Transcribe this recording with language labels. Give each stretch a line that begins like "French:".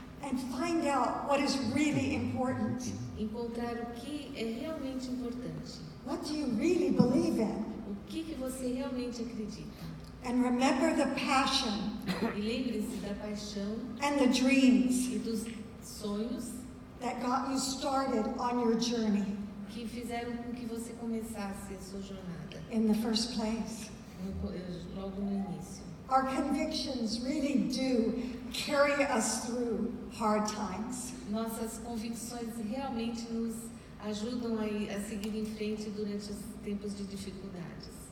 English: and find out what is really important.
Portuguese: encontrar o que é realmente importante,
English: What do you really believe in?
Portuguese: o que você realmente acredita.
English: And remember the passion
Portuguese: E lembre-se da paixão
English: and the dreams
Portuguese: e dos sonhos
English: that got you started on your journey
Portuguese: que fizeram com que você começasse a sua jornada,
English: in the first place.
Portuguese: logo no início.
English: Our convictions really do carry us through hard times.
Portuguese: Nossas convicções realmente nos ajudam a seguir em frente durante os tempos de dificuldades.